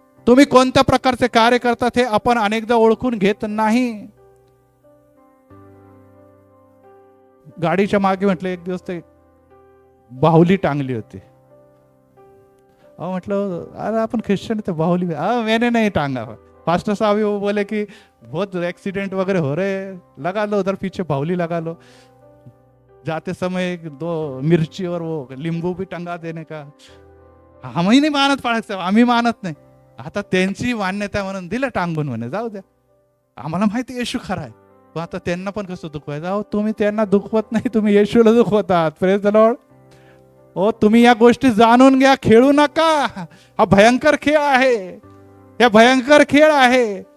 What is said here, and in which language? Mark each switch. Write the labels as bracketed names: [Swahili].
[Marathi] तुम्ही कोणत्या प्रकारचे कार्य करतात हे आपण अनेकदा ओळखून घेत नाही. गाडीच्या मागे म्हटलं एक दिवस ते बाहुली टांगली होती. [Hindi] म्हटलं अरे अपन क्रिश्चियन तो बाहुली मैंने नहीं टांगा. पास्टर साहब वो बोले कि बहुत एक्सीडेंट वगैरह हो रहे, लगा लो उधर पीछे बाहुली लगा लो, जाते समय 2 मिर्ची और वो लिंबू भी टंगा देने का. [Marathi] आम्ही नाही मानत पाळक साहेब, आम्ही मानत नाही. आता त्यांची मान्यता म्हणून दिलं टांगून, म्हणे जाऊ द्या, आम्हाला माहिती येशू खरा आहे. पण आता त्यांना पण कसं दुखवायचं? अहो तुम्ही त्यांना दुखवत नाही, तुम्ही येशूला दुखवतात. [English] Praise the lord. [Marathi] ओ तुम्ही या गोष्टी जाणून घ्या, खेळू नका. हा भयंकर खेळ आहे, या भयंकर खेळ आहे.